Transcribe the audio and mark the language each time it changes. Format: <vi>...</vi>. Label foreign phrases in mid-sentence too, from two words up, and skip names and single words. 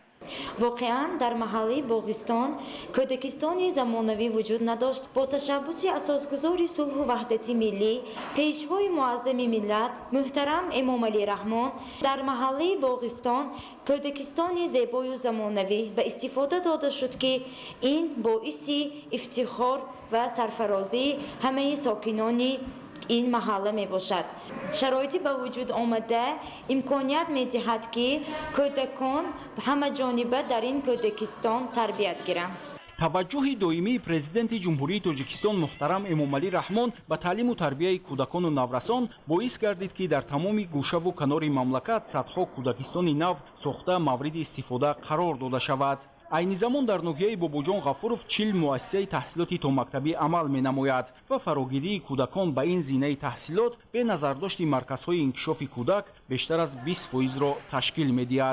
<fa>واقعا در محله باغستان کودکستانی زمانوی وجود نداشت. با تشبث اساسگزار صلح و وحدت ملی پیشوای معظم ملت محترم امامعلی رحمان در محله باغستان کودکستانی زیبای و زمانوی به استفاده داده شد که این باعث افتخار و سرفرازی همه ساکنان این محله می باشد. شرایطی به وجود آمده امکانیت می دهد که کودکان همه جانبه در این کودکستان تربیت گیرند.</fa> <tg>таваҷҷӯҳи доимии президенти ҷумҳурии Тоҷикистон муҳтарам Эмомалӣ Раҳмон ба таълиму тарбияи кӯдакону наврасон боис гардид ки дар тамоми гӯшаву канори мамлакат садҳо кӯдакистони нав сохта мавриди истифода қарор дода шавад. айни замон дар ноҳияи Бобоҷон Ғафуров 40 муассисаи таҳсилоти томактабӣ амал менамояд ва фарогирии кӯдакон ба ин зинаи таҳсилот бе назардошти марказҳои инкишофи кӯдак бештар аз 20%-ро ташкил медиҳад.</tg>